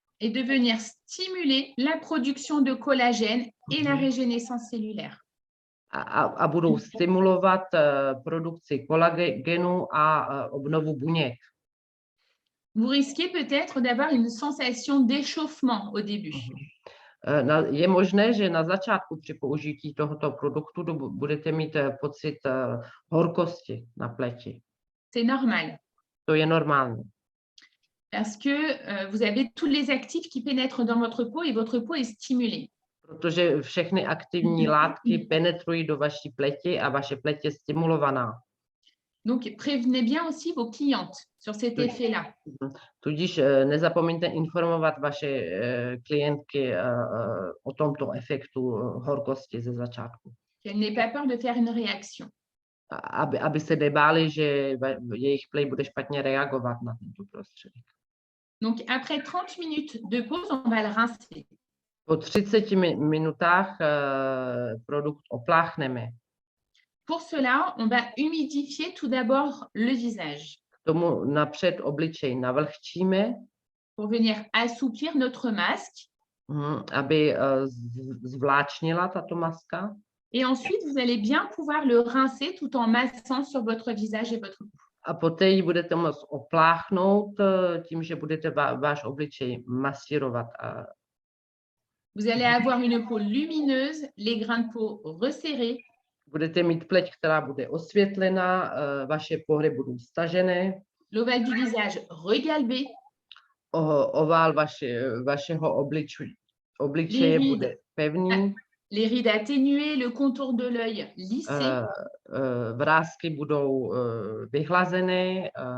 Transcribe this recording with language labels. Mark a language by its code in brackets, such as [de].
[fr] Et de venir stimuler la production de collagène et la régénérescence cellulaire. [cs] A budou stimulovat produkci kolagenu a obnovu buněk. [fr] vous risquez peut-être d'avoir une sensation d'échauffement au début. [cs] Je možné, že na začátku při použití tohoto produktu budete mít pocit horkosti na pleti. [fr] C'est normal. [cs] To je normální. [fr] Parce que vous avez tous les actifs qui pénètrent dans votre peau et votre peau est stimulée. [cs] Protože všechny aktivní látky penetrují do vaší pleti a vaše pleť je stimulovaná. [fr] Donc, prévenez bien aussi vos clientes sur cet effet-là. [cs] Tudíž nezapomeňte informovat vaše klientky o tomto efektu horkosti ze začátku. [fr] Qu'elles n'aient pas peur de faire une réaction. [cs] Aby se nebáli, že jejich pleť bude špatně reagovat na tento prostředek. [fr] Donc, après 30 minutes de pause, on va le rincer. [cs] Po 30 minutách produkt opláchneme. [fr] Pour cela, on va humidifier tout d'abord le visage. [cs] K tomu napřed obličej navlhčíme. [fr] Pour venir assouplir notre masque. [cs] Aby zvláčnila tato maska. [fr] Et ensuite, vous allez bien pouvoir le rincer tout en massant sur votre visage et votre peau. [cs] A poté ji budete moct opláchnout tím, že budete váš obličej masírovat. [fr] Vous allez avoir une peau lumineuse, les grains de peau resserrés. [cs] Budete mít pleť, která bude osvětlená, vaše pory budou stažené. [fr] L'ovale du visage regalbé. [cs] Ovál vašeho obličeje bude pevný. [fr] Les rides atténuées, le contour de l'œil lissé. [cs] Vrásky budou vyhlazené.